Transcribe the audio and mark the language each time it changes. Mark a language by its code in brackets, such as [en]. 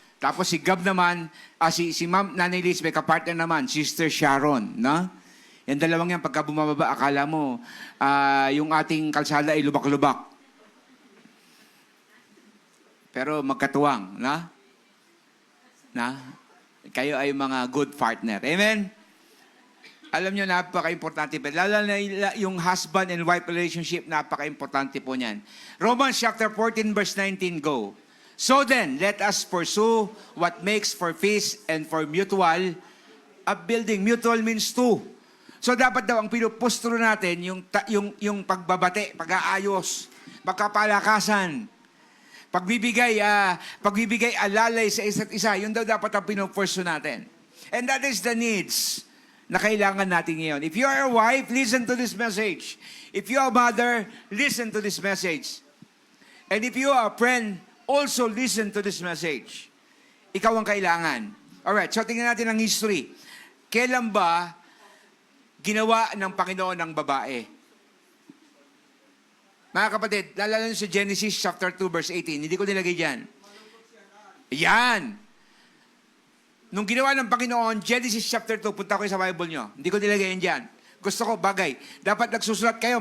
[tl] Tapos si Gab naman, si Ma'am Nanay Liz, may ka-partner naman, Sister Sharon. No? Yan dalawang yan, pagka bumababa, akala mo, yung ating kalsada ay lubak-lubak. Pero magkatuwang, na? Kayo ay mga good partner. Amen? Alam nyo, napaka-importante. Lalo na yung husband and wife relationship, napaka-importante po niyan. [en] Romans chapter 14, verse 19, go. So then, let us pursue what makes for peace and for mutual upbuilding. Mutual means two. [tl] So dapat daw ang pinupustro natin yung pagbabate, pag-aayos, pagkapalakasan, pagbibigay alalay sa isa't isa. Yun daw dapat ang pinupustro natin. [en] And that is the needs [tl] na kailangan natin ngayon. [en] If you are a wife, listen to this message. If you are a mother, listen to this message. And if you are a friend, also listen to this message. [tl] Ikaw ang kailangan. Alright, so tingnan natin ang history. Kailan ba ginawa ng Panginoon ng babae? Mga kapatid, lalala nyo sa Genesis chapter 2 verse 18. Hindi ko nilagay dyan. Yan. Nung ginawa ng Panginoon, Genesis chapter 2, punta ko sa Bible nyo. Hindi ko nilagay yan dyan. Gusto ko, bagay. Dapat nagsusulat kayo.